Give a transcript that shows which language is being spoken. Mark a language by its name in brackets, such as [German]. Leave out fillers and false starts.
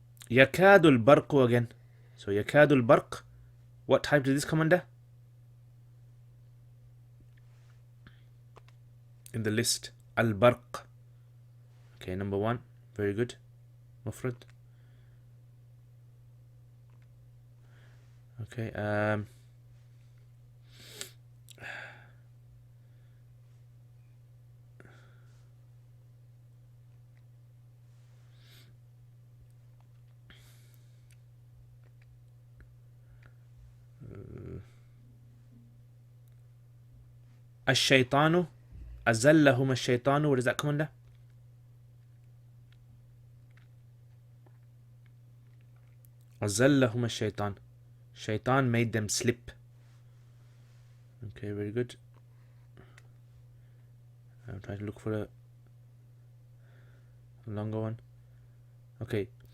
[English] Yakadul barqu again. So yakadul barq, what type does this come under? In the list, al barq. Okay, number one, very good. Mufrad. [Arabic] Okay, الشيطان أزلهم الشيطان. [English] What does that come under? [Arabic] أزلهم الشيطان. [English] Shaitan made them slip. Okay, very good. I'm trying to look for a longer one. Okay.